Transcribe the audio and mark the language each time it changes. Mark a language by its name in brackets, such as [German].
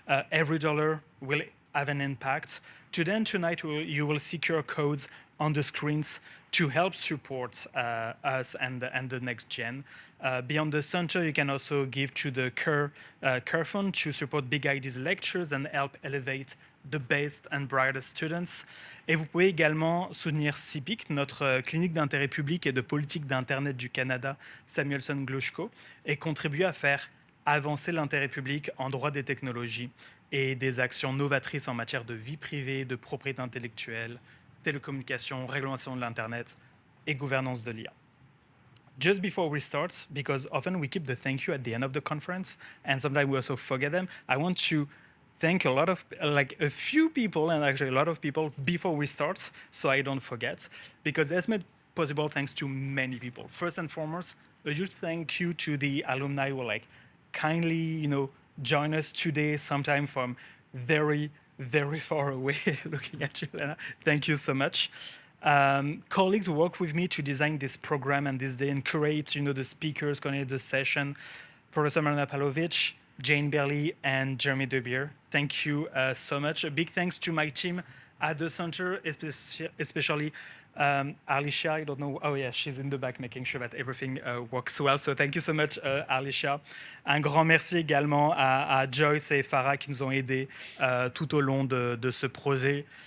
[English] Every dollar will have an impact. Today and tonight, you will see QR codes on the screens to help support us and the next gen. Beyond the center, you can also give to the Kerr Fund to support Big Ideas lectures and help elevate the best and brightest students. [French] Et vous pouvez également soutenir CIPIC, notre clinique d'intérêt public et de politique d'Internet du Canada, Samuelson Glushko, et contribuer à faire avancer l'intérêt public en droit des technologies et des actions novatrices en matière de vie privée, de propriété intellectuelle, télécommunications, réglementation de l'Internet et gouvernance de l'IA. [English] Just before we start, because often we keep the thank you at the end of the conference, and sometimes we also forget them, I want to thank a few people, and actually a lot of people before we start, so I don't forget, because that's made possible thanks to many people. First and foremost, a huge thank you to the alumni who kindly, join us today, sometime from very, very far away. Looking at you, Lena. Thank you so much. Colleagues who worked with me to design this program and this day and curate, the speakers, coordinate the session, Professor Marina Pavlovich, Jane Berley, and Jeremy DeBeer. Thank you so much. A big thanks to my team at the center, especially Alicia. I don't know. Oh yeah, she's in the back making sure that everything works well. So thank you so much, Alicia. [French] Un grand merci également à Joyce et Farah qui nous ont aidés tout au long de ce projet.